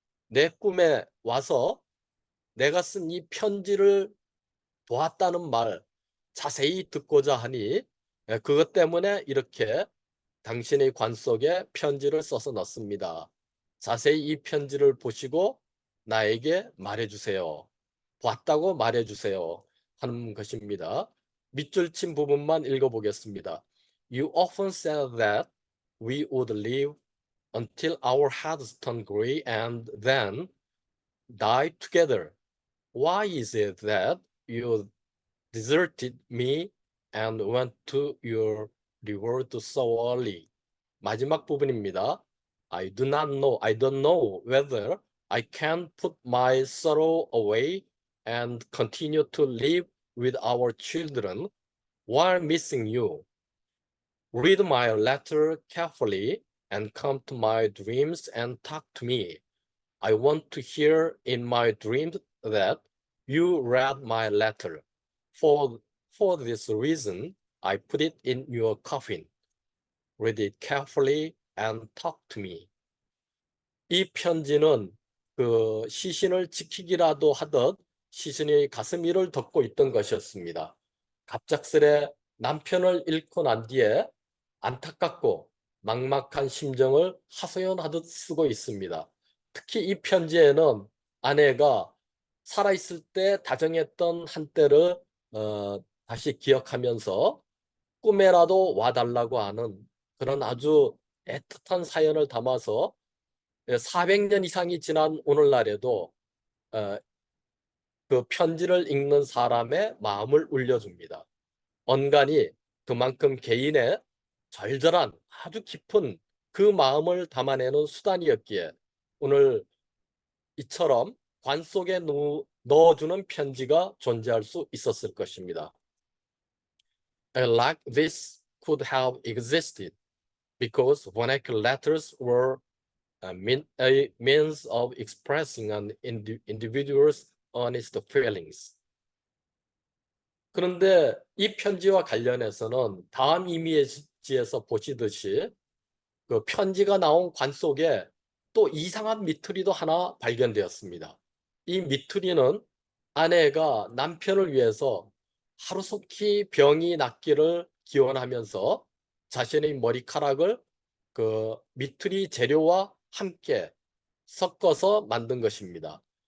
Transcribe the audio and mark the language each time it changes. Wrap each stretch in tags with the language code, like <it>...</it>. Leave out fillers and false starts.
<ko>내 꿈에 와서 내가 쓴 이 편지를 보았다는 말 자세히 듣고자 하니 그것 때문에 이렇게 당신의 관 속에 편지를 써서 넣습니다. 자세히 이 편지를 보시고 나에게 말해주세요. 봤다고 말해주세요. 하는 것입니다. 밑줄 친 부분만 읽어보겠습니다.</ko> <en>You often said that we would live until our heads turn gray and then die together. Why is it that you deserted me and went to your reward so early?</en> <ko>마지막 부분입니다.</ko> <en>I don't know whether I can put my sorrow away and continue to live with our children while missing you. Read my letter carefully and come to my dreams and talk to me. I want to hear in my dreams that you read my letter. For this reason, I put it in your coffin. Read it carefully and talk to me.</en> <ko>이 편지는 그 시신을 지키기라도 하듯 시신의 가슴 위를 덮고 있던 것이었습니다. 갑작스레 남편을 잃고 난 뒤에 안타깝고 막막한 심정을 하소연하듯 쓰고 있습니다. 특히 이 편지에는 아내가 살아있을 때 다정했던 한때를 다시 기억하면서 꿈에라도 와달라고 하는 그런 아주 애틋한 사연을 담아서 400년 이상이 지난 오늘날에도 어, 그 편지를 읽는 사람의 마음을 울려줍니다. 언간이 그만큼 개인의 절절한 아주 깊은 그 마음을 담아내는 수단이었기에 오늘 이처럼 관 속에 넣어주는 편지가 존재할 수 있었을 것입니다.</ko> <en>Like this could have existed because vernacular letters were a means of expressing an individual's honest feelings.</en> <ko>그런데 이 편지와 관련해서는 다음 이미지에서 보시듯이 그 편지가 나온 관 속에 또 이상한 미투리도 하나 발견되었습니다. 이 미투리는 아내가 남편을 위해서 하루속히 병이 낫기를 기원하면서 자신의 머리카락을 그 미투리 재료와 함께 섞어서 만든 것입니다.</ko>